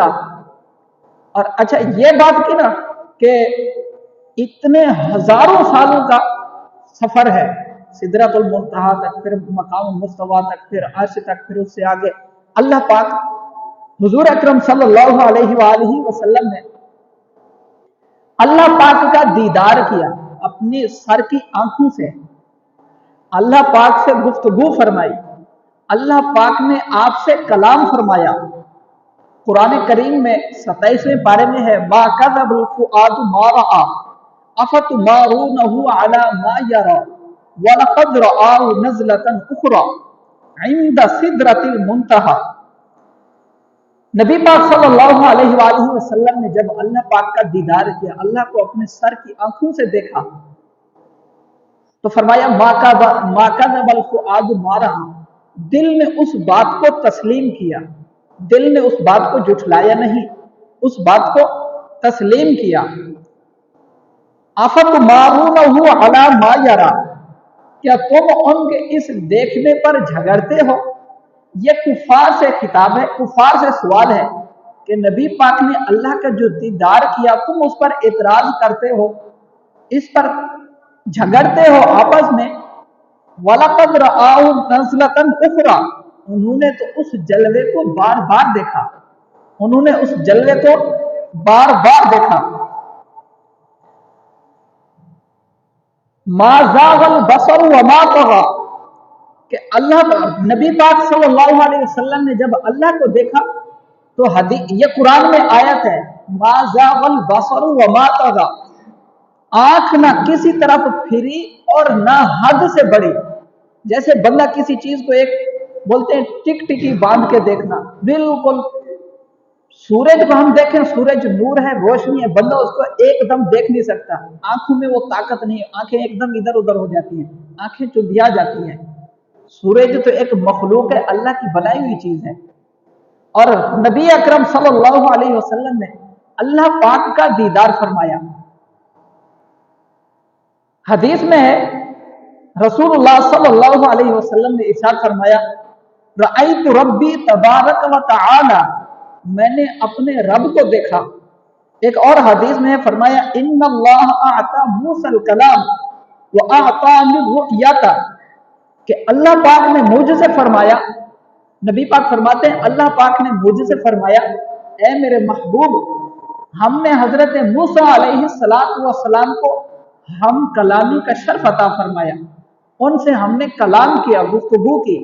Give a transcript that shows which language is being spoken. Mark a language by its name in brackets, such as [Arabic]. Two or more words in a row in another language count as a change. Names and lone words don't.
[Hindi] और अच्छा ये बात की ना कि इतने हजारों सालों का सफर है, सिदरतुल मुंतहा तक, फिर मकाम मुस्तवा तक, फिर अर्श तक, फिर उससे आगे अल्लाह पाक हुजूर अकरम [Arabic] صلى الله عليه وسلم [Hindi] ने अल्लाह पाक का दीदार किया अपनी सर की आंखों से, अल्लाह पाक से गुफ्तगू फरमाई, अल्लाह पाक ने आपसे कलाम फरमाया। कुरान करीम में 27वें पारे में है, [Arabic] ما كذب الفؤاد ما رأى أفتمارونه على ما يرى ولقد رآه نزلة أخرى عند سدرة المنتهى. [Hindi] नबी पाक [Arabic] صلى الله عليه وسلم [Hindi] ने जब अल्लाह पाक का दीदार किया, अल्लाह को अपने सर की आंखों से देखा, तो फरमाया [Arabic] ما كذب الفؤاد ما رأى, [Hindi] दिल ने उस बात को तस्लीम किया, दिल ने उस बात को जुठलाया नहीं, उस बात को तस्लीम किया। [Arabic] أفتمارونه على ما يرى, [Hindi] क्या तुम उनके इस देखने पर झगड़ते हो? ये कुफार से खिताब है, कुफार से सवाल है कि नबी पाक ने अल्लाह का जो दीदार किया, तुम उस पर एतराज करते हो, इस पर झगड़ते हो आपस में। [Arabic] ولقد رآه نزلة أخرى, [Hindi] उन्होंने तो उस जलवे को बार बार देखा, उन्होंने उस जलवे को बार बार देखा। [Arabic] ما زاغ البصر وما طغى, [Hindi] कि अल्लाह नबी पाक [Arabic] صلى الله عليه وسلم [Hindi] ने जब अल्लाह को देखा, तो हदीस ये कुरान में आयत है, [Arabic] ما زاغ البصر وما طغى, [Hindi] आंख ना किसी तरफ फिरी और ना हद से बढ़ी। जैसे बंदा किसी चीज को एक बोलते हैं टिक टिकी बांध के देखना, बिल्कुल सूरज को हम देखें, सूरज नूर है, रोशनी है, बंदा उसको एकदम देख नहीं सकता, आंखों में वो ताकत नहीं, आंखें एकदम इधर उधर हो जाती हैं, आंखें चुंधिया जाती हैं। सूरज तो एक मखलूक है, अल्लाह की बनाई हुई चीज है। और नबी अकरम [Arabic] صلى الله عليه وسلم [Hindi] ने अल्लाह पाक का दीदार फरमाया। हदीस में है, रसूलुल्लाह [Arabic] صلى الله عليه وسلم [Hindi] ने इरशाद फरमाया, [Arabic] رأيت ربي تبارك وتعالى, [Hindi] मैंने अपने रब को देखा। एक और हदीस में फरमाया, [Arabic] إن الله آتى موسى الكلام وآتاني الرؤية, [Hindi] कि अल्लाह पाक ने मुझसे फरमाया, नबी पाक फरमाते हैं अल्लाह पाक ने मुझसे फरमाया, ए मेरे महबूब, हमने हजरत मूसा [Arabic] عليه الصلاة والسلام [Hindi] को हम कलामी का शर्फ अता फरमाया, उनसे हमने कलाम किया, गुफ्तगू की।